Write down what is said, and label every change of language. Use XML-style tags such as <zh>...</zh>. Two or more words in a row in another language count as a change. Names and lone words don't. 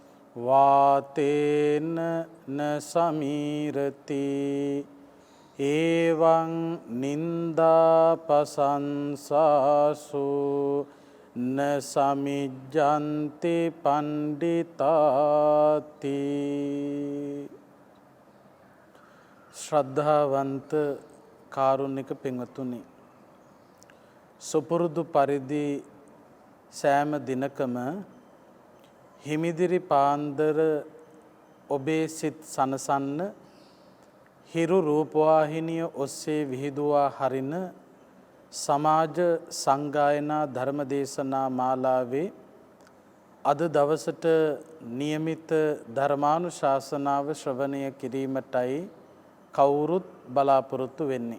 <pi>වාතේන න සමීරති එවං නින්දා පසංසාසු න සමිජ්ජන්ති පණ්ඩිතාති.</pi> <si>ශ්‍රද්ධාවන්ත කාරුණික පින්වතුනි, සුපුරුදු පරිදි සෑම දිනකම හිමිදිරි පාන්දර ඔබේ සිත් සනසන්න හිරු රූපවාහිනිය ඔස්සේ විහිදුවා හරින සමාජ සංගායනා ධර්මදේශනා මාලාවේ අද දවසට නියමිත ධර්මානුශාසනාව ශ්‍රවණය කිරීමටයි කවුරුත් බලාපොරොත්තු වෙන්නේ.</si>